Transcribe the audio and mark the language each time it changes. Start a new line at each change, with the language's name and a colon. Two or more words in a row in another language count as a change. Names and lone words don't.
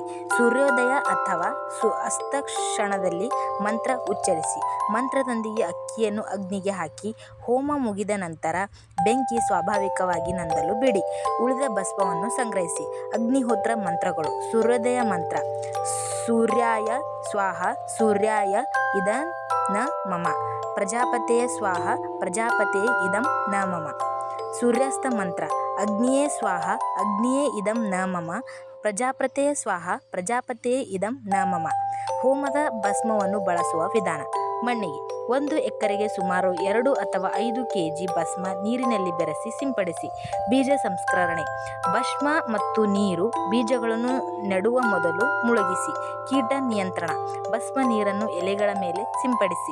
Kannada: ಸೂರ್ಯೋದಯ ಅಥವಾ ಅಸ್ತ ಕ್ಷಣದಲ್ಲಿ ಮಂತ್ರ ಉಚ್ಚರಿಸಿ. ಮಂತ್ರದೊಂದಿಗೆ ಅಕ್ಕಿಯನ್ನು ಅಗ್ನಿಗೆ ಹಾಕಿ ಹೋಮ ಮುಗಿದ ನಂತರ ಬೆಂಕಿ ಸ್ವಾಭಾವಿಕವಾಗಿ ನಂದಲು ಬಿಡಿ. ಉಳಿದ ಭಸ್ಮವನ್ನು ಸಂಗ್ರಹಿಸಿ. ಅಗ್ನಿಹೋತ್ರ ಮಂತ್ರಗಳು: ಸೂರ್ಯೋದಯ ಮಂತ್ರ:
Sanskrit: ಸೂರ್ಯಾಯ ಸ್ವಾಹ ಸೂರ್ಯಾಯ ಇದಂ ನ ಮಮ. ಪ್ರಜಾಪತಯೇ ಸ್ವಾಹ ಪ್ರಜಾಪತಯೇ ಇದಂ ನ ಮಮ.
Kannada: ಸೂರ್ಯಾಸ್ತ ಮಂತ್ರ:
Sanskrit: ಅಗ್ನಿಯೇ ಸ್ವಾಹ ಅಗ್ನಿಯೇ ಇದಂ ನ ಮಮ. ಪ್ರಜಾಪತಯೇ ಸ್ವಾಹ ಪ್ರಜಾಪತಯೇ ಇದಂ ನ ಮಮ.
Kannada: ಹೋಮದ ಭಸ್ಮವನ್ನು ಬಳಸುವ ವಿಧಾನ: ಮಣ್ಣಿಗೆ 1 ಎಕರೆಗೆ ಸುಮಾರು 2 ಅಥವಾ 5 kg ಭಸ್ಮ ನೀರಿನಲ್ಲಿ ಬೆರೆಸಿ ಸಿಂಪಡಿಸಿ. ಬೀಜ ಸಂಸ್ಕರಣೆ: ಭಸ್ಮ ಮತ್ತು ನೀರು ಬೀಜಗಳನ್ನು ನೆಡುವ ಮೊದಲು ಮುಳುಗಿಸಿ. ಕೀಟ ನಿಯಂತ್ರಣ: ಭಸ್ಮ ನೀರನ್ನು ಎಲೆಗಳ ಮೇಲೆ ಸಿಂಪಡಿಸಿ.